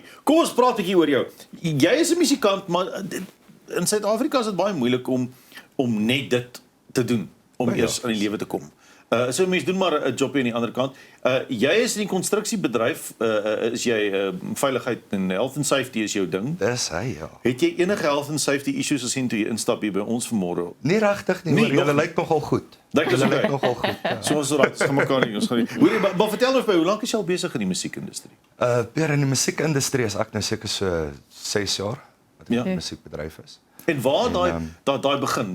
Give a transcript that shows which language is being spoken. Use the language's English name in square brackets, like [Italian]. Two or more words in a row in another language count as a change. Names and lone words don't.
[Afrikaans] Kom ons praat 'n bietjie oor jou. Jy is 'n musikant, maar in Suid-Afrika is dit baie moeilik om net dit te doen om eers in die lewe te kom. So mense doen maar 'n jobie aan die ander kant. Jy is in die konstruksiebedryf, is jy veiligheid en [English] health and safety [Afrikaans] is jou ding. Dis hy, ja. Het jy enige [English] health and safety issues [Afrikaans] gesien toe jy instap hier by ons vanmôre? Nie regtig nie, maar julle lyk nogal goed. Julle lyk nogal goed. Ja. So ons raak gaan mekaar nie. Ons gaan nie. Hoorie, maar vertel ons hoe lank is jy al besig in die musiekindustrie? Pierre, in die musiekindustrie is ek nou seker so 6 jaar wat ek in die musiekbedryf is. En waar daai begin?